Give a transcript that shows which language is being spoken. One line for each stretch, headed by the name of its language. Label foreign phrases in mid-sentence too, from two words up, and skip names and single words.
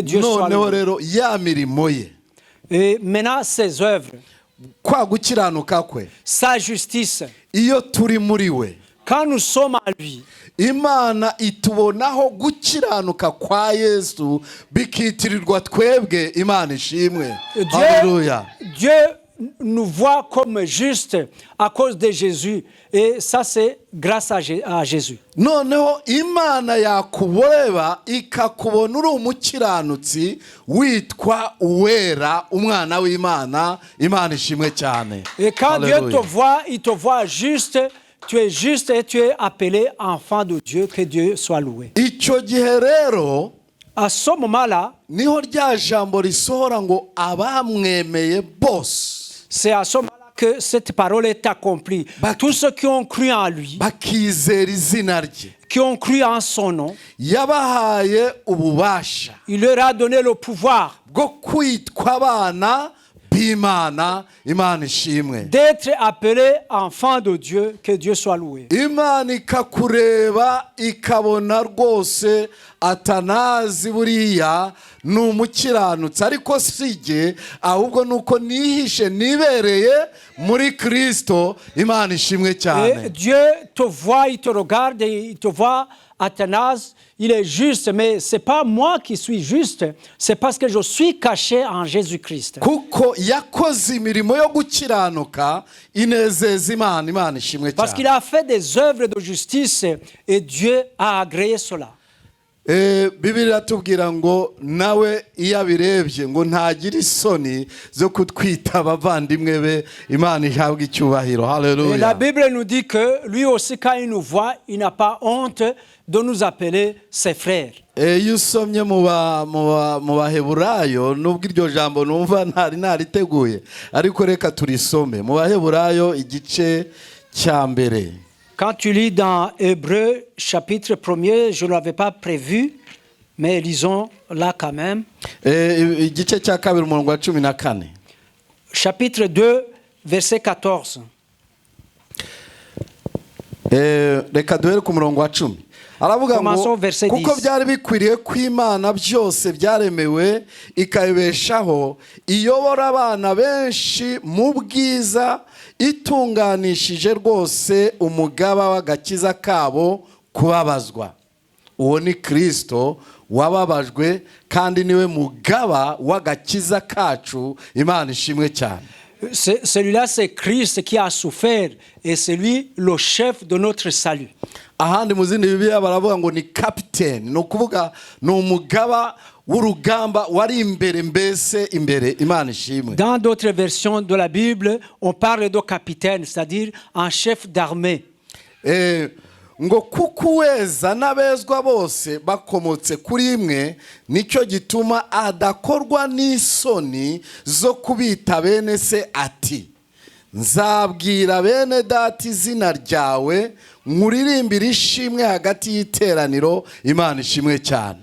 Kinyarwanda: noneho
French: loué.
Kinyarwanda: rero ya mirimo ye
French: Et maintenant, ses œuvres,
Kinyarwanda: kwa gukiranuka kwe
French: sa justice,
Kinyarwanda: iyo turi muri we
French: quand nous sommes en lui,
Kinyarwanda: imana itubonaho gukiranuka kwa yesu bikitirirwa twebwe imana ishimwe. Haleluya.
French: Dieu nous voit comme juste à cause de Jésus. Et ça, c'est grâce à Jésus.
Kinyarwanda: noneho imana yakuboreba ikakubona uri umukiranutsi witwa uwera umwana w'imana imana ishimwe cyane.
French: Et quand Dieu
Kinyarwanda: Haleluya.
French: te voit, il te voit juste. Tu es juste et tu es appelé enfant de Dieu. Que Dieu soit loué.
Kinyarwanda: icyo gihe rero
French: À ce moment-là,
Kinyarwanda: niho rya jambo risohora ngo abamwemeye bose
French: c'est à ce moment-là que cette parole est accomplie. Tous ceux qui ont cru en lui,
Kinyarwanda: bakizera izina rye
French: qui ont cru en son nom,
Kinyarwanda: yabahaye ububasha
French: il leur a donné le pouvoir
Kinyarwanda: bwo kwitwa abana b'imana imana ishimwe.
French: d'être appelés enfants de Dieu. Que Dieu soit loué.
Kinyarwanda: imana ikakureba ikabona rwose atanazi buriya ni umukiranutsi ariko sijye ahubwo nuko nihishe nibereye muri Kristo imana ishimwe
French: Et
Kinyarwanda: cyane.
French: Dieu te voit, il te regarde et il te voit, Athanase, il est juste, mais ce n'est pas moi qui suis juste, c'est parce que je suis caché en Jésus-Christ.
Kinyarwanda: kuko yakoze imirimo yo gukiranuka inezeza imana imana ishimwe
French: Parce qu'il
Kinyarwanda: cyane.
French: a fait des œuvres de justice et Dieu a agréé cela.
Kinyarwanda: Bibiliya iratubwira ngo nawe iyo abirebye ngo ntagire isoni zo kutwita abavandimwe be imana ihabwa icyubahiro.
French: Et la
Kinyarwanda: Haleluya.
French: Bible nous dit que lui aussi, quand il nous voit, il n'a pas honte de nous appeler ses frères.
Kinyarwanda: iyo usomye mu baheburayo nubwo iryo jambo numva ntari nariteguye ariko reka turisome mu baheburayo igice cya mbere.
French: Quand tu lis dans Hébreux chapitre 1er, je ne l'avais pas prévu, mais lisons là quand même.
Kinyarwanda: Igice cya kabiri umurongo wa 14.
French: Chapitre 2, verset 14.
Kinyarwanda: Reka duhere ku murongo wa 10. aravuga ngo
French: Commençons verset 10.
Kinyarwanda: kuko byari bikwiriye ko imana byose byaremewe ikabibeshaho iyobora abana benshi mu bwiza itunganishije rwose umugaba w'agakiza kabo kubabazwa. uwo ni Kristo wababajwe kandi niwe mugaba w'agakiza kacu imana ishimwe cyane.
French: Celui-là, c'est Christ qui a souffert et c'est lui le chef de notre salut.
Kinyarwanda: ahandi mu zindi bibiliya baravuga ngo ni kapiteni, ni ukuvuga ni umugaba w'urugamba wari imbere mbese imbere imana ishimwe.
French: Dans d'autres versions de la Bible, on parle de capitaine, c'est-à-dire un chef d'armée.
Kinyarwanda: ngo kuko uweza n'abezwa bose bakomotse kuri imwe nicyo gituma adakorwa n'isoni zo kubita bene se ati nzabwira bene data izina ryawe nkuririmbira ishimwe hagati y'iteraniro imana ishimwe cyane.